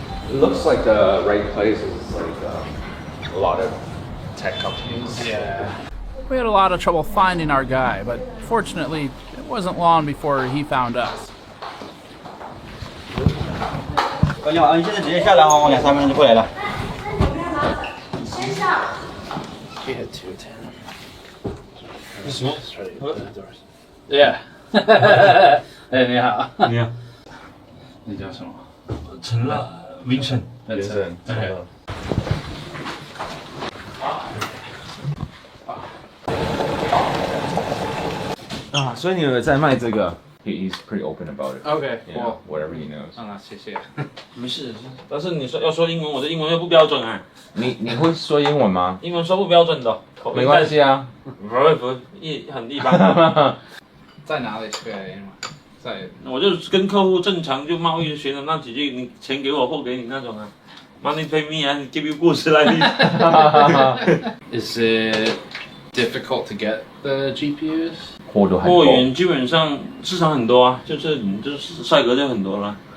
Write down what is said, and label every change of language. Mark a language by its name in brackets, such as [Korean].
[English] It looks like the right place is like a lot of tech companies. Yeah. We had a lot of trouble finding our guy, but fortunately, it wasn't long before he found us. [Chinese] 你好，你现在直接下来，往2-3分钟就过来了。先上。 [English] He had 210. Yeah. [Chinese] 哎，你好。你好。你叫什么？陈乐 Vincent。 [English] Vincent。 Okay. [Chinese] 啊，所以你有在卖这个 ？ [English] He's pretty open about it. Okay, Yeah, whatever he knows. [Chinese] 啊，谢谢。没事，但是你说要说英文，我的英文又不标准啊。你会说英文吗？英文说不标准的，没关系啊，很一般。在哪里学英文？在，我就跟客户正常就贸易学的那几句，你钱给我货给你那种啊。 [English] Money pay me and give you goods like Is it difficult to get the GPUs? [Chinese] 货源基本上市场很多啊，就是赛格就很多了。